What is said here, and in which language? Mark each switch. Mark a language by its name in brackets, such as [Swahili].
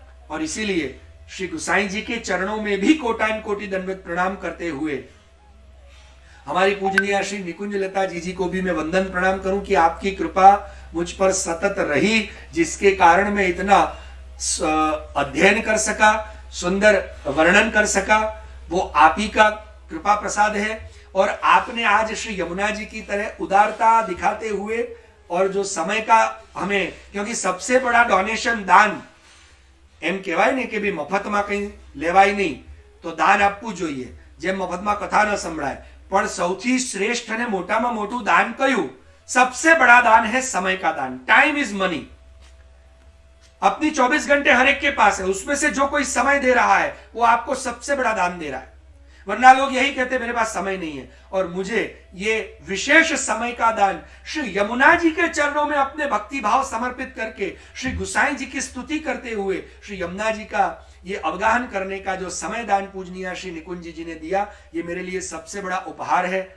[Hindi] और इसीलिए श्री गुसाई जी के चरणों में भी कोटान कोटि दंडवत प्रणाम करते हुए हमारी पूजनीय श्री निकुंज लता जी को भी मैं वंदन प्रणाम करूं कि आपकी कृपा मुझ पर सतत रही, जिसके कारण मैं इतना अध्ययन कर सका, सुंदर वर्णन कर सका, वो आप ही का कृपा प्रसाद है। और आपने आज श्री यमुना जी की तरह उदारता दिखाते हुए और जो समय का हमें, क्योंकि सबसे बड़ा डोनेशन दान [Gujarati] એમ કહેવાય ને કે ભાઈ મફતમાં કંઈ લેવાય નહીં, તો દાન આપવું જોઈએ, જેમ મફતમાં કથા ન સંભળાય, પણ સૌથી શ્રેષ્ઠ અને મોટામાં મોટું દાન કયું? [Hindi] सबसे बड़ा दान है समय का दान। [English] Time is money. [Hindi] अपनी 24 घंटे हर एक के पास है, उसमें से जो कोई समय दे रहा है वो आपको सबसे बड़ा दान दे रहा है। वरना लोग यही कहते हैं मेरे पास समय नहीं है। और मुझे ये विशेष समय का दान श्री यमुना जी के चरणों में अपने भक्ति भाव समर्पित करके श्री गुसाई जी की स्तुति करते हुए श्री यमुना जी का ये अवगाहन करने का जो समय दान पूजनीय श्री निकुंज जी ने दिया, ये मेरे लिए सबसे बड़ा उपहार है।